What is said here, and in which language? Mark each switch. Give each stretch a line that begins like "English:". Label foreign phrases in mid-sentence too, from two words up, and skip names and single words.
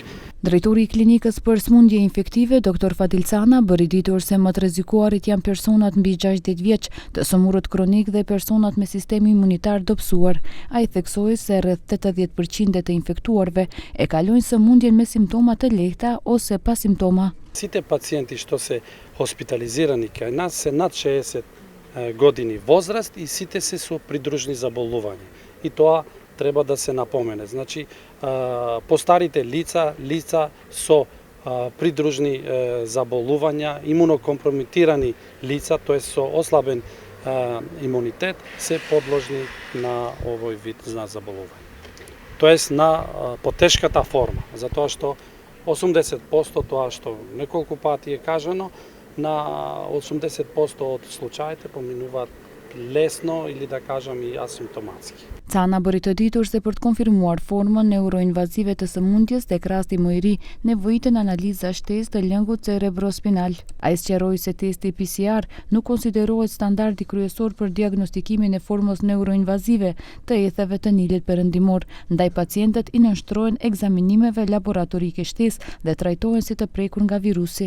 Albanian: Drejtori i klinikës për sëmundje infektive, Dr. Fadil Cana, bëri ditur se më të rrezikuarit janë personat mbi 60 vjeç, të sëmurët kronik dhe personat me sistem imunitar dobësuar. Ai theksoi se rreth 80% të infektuarve e kalojnë sëmundjen me simptoma të lehta ose pa simptoma.
Macedonian: Сите пациенти што се хоспитализирани кај нас се над 60 години возраст и сите се со придружни заболувања. И тоа треба да се напомене. Значи, постарите лица со придружни заболувања, имунокомпрометирани лица, тоа со ослабен имунитет, се подложни на овој вид на заболување. Тоест на потешката форма, затоа што 80% тоа што неколку пати е кажано, на 80% од случаите поминуваат лесно или да кажам и асимптоматски.
Albanian: Cana bëri të ditur se për të konfirmuar formën neuroinvazive të sëmundjes tek rasti më i ri, nevojiten analiza shtesë të lëngut cerebrospinal. Ai sqaroi se testi PCR nuk konsiderohet standardi kryesor për diagnostikimin e formës neuroinvazive të etheve të Nilit perëndimor, ndaj pacientët i nënshtrohen ekzaminimeve laboratorike shtesë dhe trajtohen si të prekur nga virusi.